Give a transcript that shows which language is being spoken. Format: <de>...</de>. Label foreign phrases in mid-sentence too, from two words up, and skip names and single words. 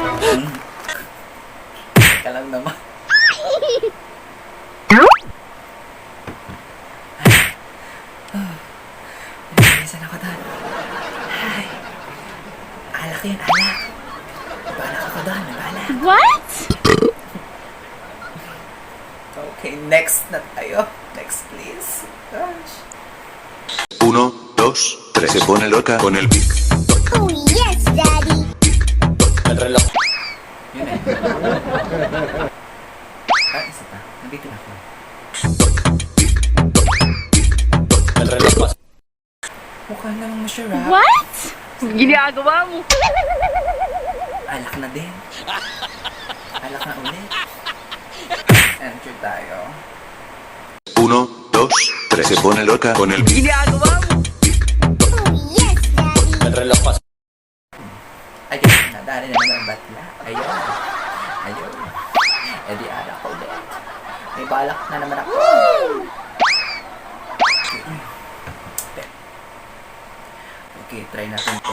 <tl>Teka lang naman. Bilisan ako doon. Ay. Alak yun, alak. Balak ako doon, balak.</tl> <en>What?</en> <tl>Okay, next na tayo.</tl> <en>Next, please. Gosh. 1, 2, 3.</en> <es>Se pone loca con el pic.</es> <en>Oh, yes, Daddy.</en> <tl>Yun eh. Ah, isa pa. Nandito na ako. Mukha namang masarap.</tl> <en>What?</en> <tl>Ginagawa mo. Alak na din. Alak na ulit. Enter tayo. 1, 2, 3.</tl> <es>Se pone loca con el pic.</es> <tl>Ginagawa mo.</tl> <en>Oh, yes, Daddy.</en> <tl>Ayun, nadali na naman ang batla. Ayun. Ayun. E di alak ko ulit. May balak na naman ako. Okay, try natin to.</tl>